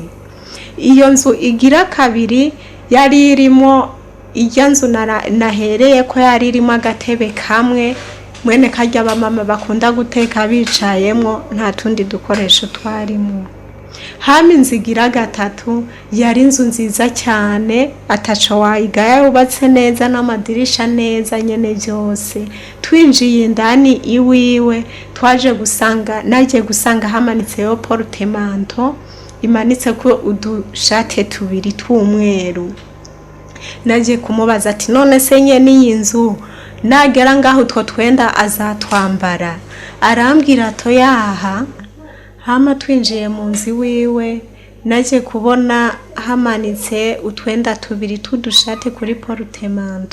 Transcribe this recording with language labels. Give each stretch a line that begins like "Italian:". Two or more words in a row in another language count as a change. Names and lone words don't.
Rundi: Iyo nzu igira kabiri yari irimo, irya nzu nahereye ko yari irimo agatebe kamwe mwene karya abamama bakunda guteka bicayemo, nta tundi dukoresho twarimo. Hama inzu igira gatatu yari inzu nziza cyane, ataco wayigaya, yubatse neza n'amadirisha neza nyene byose. Twinjiye indani iwiwe twaje gusanga, naje gusanga hamanitseyo portemanto imanitse ko udushate tubiri tw'umweru. Naje kumubaza ati none se nyene iyi nzu nagera ngaho utwo twenda azatwambara? Arambwira to yaha. Hama twinjiye mu nzu wiwe naje kubona hamanitse utwenda tubiri tudushate kuri portemanto.